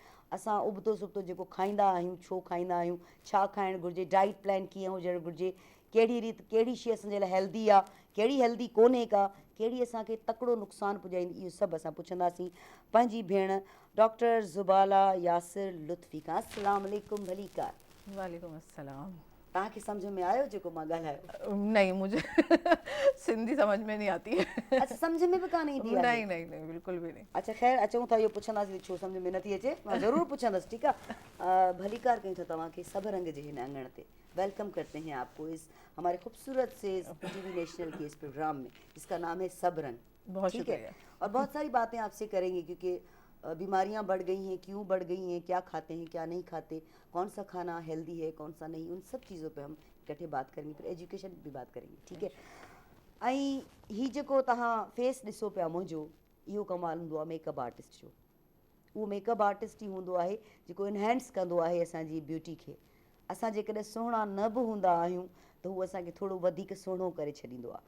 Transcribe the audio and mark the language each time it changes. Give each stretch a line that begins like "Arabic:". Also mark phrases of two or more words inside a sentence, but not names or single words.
Sindhi: असां उबतो सुबतो जेको खाईंदा आहियूं, छो खाईंदा आहियूं, छा खाइणु घुरिजे,
English: diet plan
Sindhi: कीअं हुजणु घुरिजे, कहिड़ी रीति कहिड़ी शइ असांजे लाइ हेल्दी आहे, कहिड़ी हेल्दी कोन्हे का, कहिड़ी असांखे तकिड़ो नुक़सानु पुॼाईंदी, इहो सभु असां पुछंदासीं पंहिंजी भेण डॉक्टर ज़ुबाला यासिर लुत्फ़ी खां।
Arabic: السلام علیکم, भलीकार। وعلیکم السلام.
Sindhi: तव्हांखे सम्झ में आयो जेको मां ॻाल्हायो?
Urdu: نہیں، مجھے سندھی سمجھ میں نہیں آتی ہے. अच्छा,
Sindhi: सम्झ में भी कान ईंदी आहे?
Urdu: نہیں بالکل بھی نہیں.
Sindhi: अच्छा ख़ैर, अचूं था इहो पुछंदासीं छो सम्झ में नथी अचे, मां ज़रूरु पुछंदसि, ठीकु आहे। भलीकार कयूं था तव्हांखे सभ रंग जे हिन अंगण ते।
Urdu: ویلکم کرتے ہیں آپ کو اس ہمارے خوبصورت سے PTV نیشنل کے اس پروگرام میں، جس کا نام ہے سب رنگ, बहुत ٹھیک ہے. शुक्रिया। اور بہت ساری باتیں آپ سے کریں گے کیونکہ بیماریاں بڑھ گئی ہیں، کیوں بڑھ گئی ہیں، کیا کھاتے ہیں کیا نہیں کھاتے، کون سا کھانا ہیلدی ہے کون سا نہیں، ان سب چیزوں پہ ہم اکٹھے بات کریں گے، پھر ایجوکیشن بھی بات کریں گے، ٹھیک ہے.
Sindhi: ऐं हीउ जेको तव्हां फेस ॾिसो पिया मुंहिंजो, इहो कमाल हूंदो आहे
English: makeup artist
Sindhi: जो। उहो
English: makeup artist
Sindhi: ई हूंदो आहे जेको इनहेंस कंदो आहे असांजी ब्यूटी खे। असां जेकॾहिं सुहिणा न बि हूंदा आहियूं त उहो असांखे थोरो वधीक सुहिणो करे छॾींदो आहे।